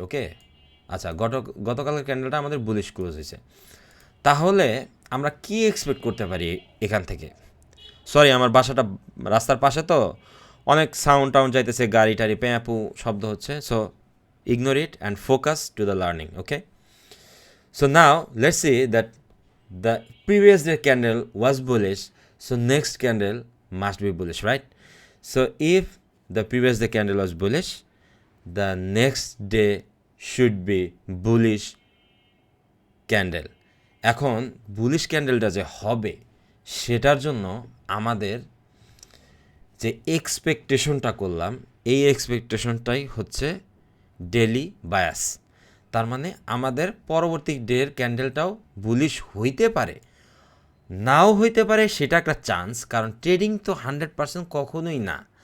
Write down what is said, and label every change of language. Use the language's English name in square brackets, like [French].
[Bangla] ওকে, আচ্ছা, গতকালকের ক্যান্ডেলটা আমাদের বুলিশ ক্লোজ হয়েছে। তাহলে আমরা কি এক্সপেক্ট করতে পারি এখান থেকে? সরি, আমার বাসাটা রাস্তার পাশে, তো অনেক সাউন্ড টাউন্ড যাইতেছে, গাড়ি টাড়ি প্যাঁপু শব্দ হচ্ছে। [English] So ignore it and focus to the learning. Okay, so now let's say that the previous day candle was bullish, so next candle must be bullish, right? So if the previous day candle was bullish, the next day should be bullish candle. [Bangla] এখন bullish ক্যান্ডেলটা যে হবে সেটার জন্য আমাদের যে এক্সপেকটেশনটা করলাম, এই এক্সপেকটেশনটাই হচ্ছে ডেলি বায়াস। তার মানে আমাদের পরবর্তী ডের ক্যান্ডেলটাও বুলিশ হইতে পারে, নাও হইতে পারে, সেটা একটা চান্স, কারণ ট্রেডিং তো 100% কখনোই না।